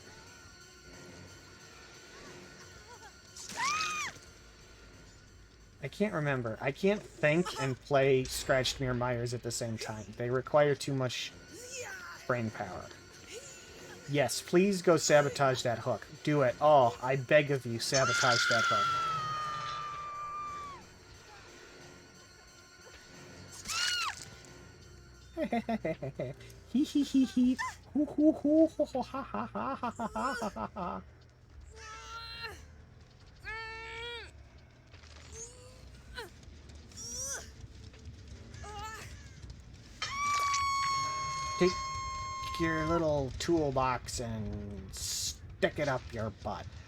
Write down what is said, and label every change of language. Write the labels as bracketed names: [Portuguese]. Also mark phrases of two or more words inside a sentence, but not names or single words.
[English] I can't remember. I can't think and play Scratched Mirror Myers at the same time. They require too much brain power. Yes, please go sabotage that hook. Do it. Oh, I beg of you, sabotage that hook. Hee hee hee hee. Hoo hoo hoo ho ho ha ha ha ha ha ha ha ha. Take your little toolbox and stick it up your butt.